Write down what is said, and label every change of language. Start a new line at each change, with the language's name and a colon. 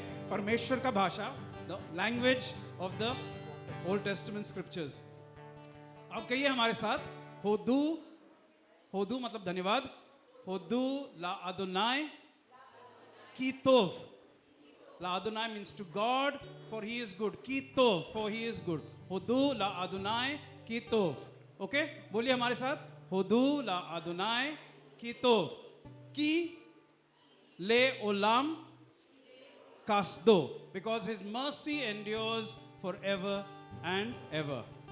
Hindi: परमेश्वर का भाषा,
English: The language of the Old Testament scriptures.
Hindi: अब कहिए हमारे साथ,
Hebrew: होदू, होदू
Hindi: मतलब धन्यवाद,
Hebrew: होदू ला अदोनाई की तोव। La Adonai
English: means to God, for He is good.
Hebrew: Ki tov,
English: for He is good.
Hebrew: Hodu la Adonai ki tov.
English: Okay?
Hindi: बोलिए हमारे साथ,
Hebrew: होदू ला अदोनाई की तोव। की ले ओलाम kasdo,
English: because His mercy endures forever and ever.